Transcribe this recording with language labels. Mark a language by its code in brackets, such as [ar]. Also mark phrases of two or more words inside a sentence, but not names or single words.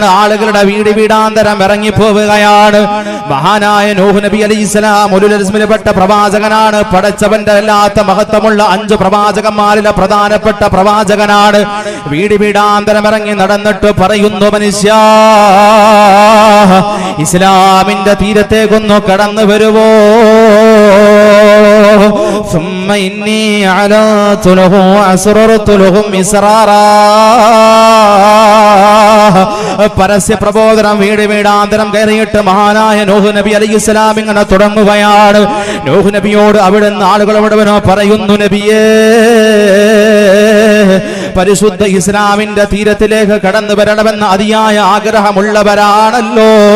[ml] ആളുകളുടെ വീട് വീടാന്തരം ഇറങ്ങിപ്പോവുകയാണ്. മഹാനായ നൂഹ് നബി അലൈഹിസ്സലാം ഉലുൽ അസ്മിൽപ്പെട്ട പ്രവാചകനാണ്. പടച്ചവന്റെ അല്ലാത്ത മഹത്വമുള്ള 5 പ്രവാചകന്മാരിലെ പ്രധാനപ്പെട്ട പ്രവാചകനാണ്. വീട് വീടാന്തരം ഇറങ്ങി നടന്നിട്ട് പറയുന്നു, മനുഷ്യ, ഇസ്ലാമിന്റെ തീരത്തേക്കൊന്നു കടന്നു വരുവോ? [ar] ثم إني أعلنت لهم وأسررت لهم إسرارا. [ml] പരസ്യ പ്രബോധനം വീട് വീടാന്തരം കയറിയിട്ട് മഹാനായ നൂഹ് നബി അലൈഹിസ്സലാം ഇങ്ങനെ തുടങ്ങുകയാണ്. നൂഹ് നബിയോട് അവിടുന്ന് ആളുകൾ മുഴുവനോ പറയുന്നു, നബിയേ, പരിശുദ്ധ ഇസ്ലാമിന്റെ തീരത്തിലേക്ക് കടന്നു വരണമെന്ന് അതിയായ ആഗ്രഹമുള്ളവരാണല്ലോ.